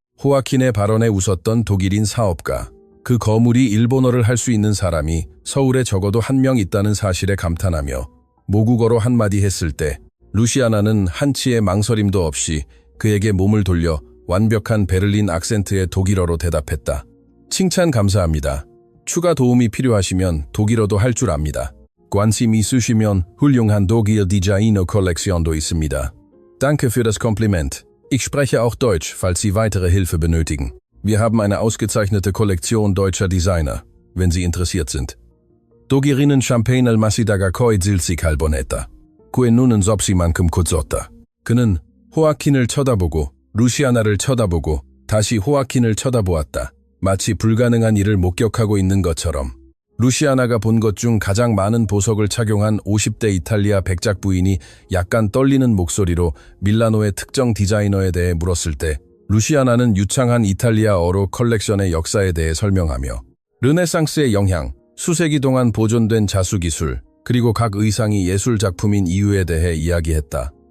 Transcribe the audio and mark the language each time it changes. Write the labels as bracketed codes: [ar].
[ko] 호아킨의 발언에 웃었던 독일인 사업가. 그 거물이 일본어를 할 수 있는 사람이 서울에 적어도 한 명 있다는 사실에 감탄하며 모국어로 한마디 했을 때 루시아나는 한치의 망설임도 없이 그에게 몸을 돌려 완벽한 베를린 악센트의 독일어로 대답했다. 칭찬 감사합니다. 추가 도움이 필요하시면 독일어도 할 줄 압니다. 관심 있으시면 훌륭한 독일 디자이너 컬렉션도 있습니다. [de] Danke für das Kompliment. Ich spreche auch Deutsch, falls Sie weitere Hilfe benötigen. Wir haben eine ausgezeichnete Kollektion deutscher Designer, wenn Sie interessiert sind. [ko] 독일인은 샴페인을 마시다가 거의 질식할 뻔했다. 그의 눈은 접시만큼 굳었다. 그는 호아킨을 쳐다보고 루시아나를 쳐다보고 다시 호아킨을 쳐다보았다. 마치 불가능한 일을 목격하고 있는 것처럼. 루시아나가 본 것 중 가장 많은 보석을 착용한 50대 이탈리아 백작 부인이 약간 떨리는 목소리로 밀라노의 특정 디자이너에 대해 물었을 때 루시아나는 유창한 이탈리아어로 컬렉션의 역사에 대해 설명하며 르네상스의 영향, 수세기 동안 보존된 자수기술, 그리고 각 의상이 예술 작품인 이유에 대해 이야기했다.